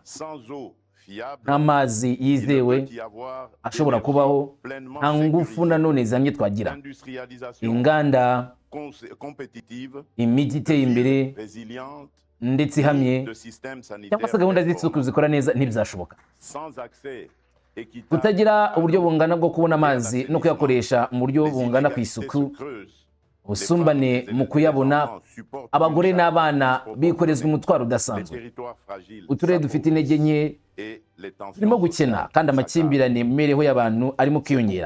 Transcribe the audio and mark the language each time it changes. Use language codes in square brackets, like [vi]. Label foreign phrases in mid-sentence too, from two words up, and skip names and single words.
[fr] Sans eau fiable, [rw] Amazi [fr] il ne [rw] yizewe [fr] peut y avoir [rw] ashobora [fr] d'énergie [rw] kubaho, [fr] pleinement [rw] nta ngufu [fr] sécurisée. [rw] nanone zihamye twagira. [fr] Industrialisation [rw] Inganda, [fr] compétitive, [rw] imijyi iteye imbere [fr] résiliente, [rw] ndetse ihamye, [fr] de systèmes [rw] cyangwa se gahunda [fr] sanitaires [rw] z'isuku zikora neza ntibizashoboka. [fr] sans accès équitable, [rw] Kutagira uburyo bungana bwo kubona amazi no kuyakoresha mu buryo [fr] les [rw] bungana ku [fr] inégalités [rw] isuku, [fr] se creusent. [rw] ubusumbane mu kuyabona, abagore n'abana bikorezwa umutwaro udasanzwe. Uturere dufite intege nke turimo gukena kandi amakimbirane mu mibereho y'abantu arimo kwiyongera.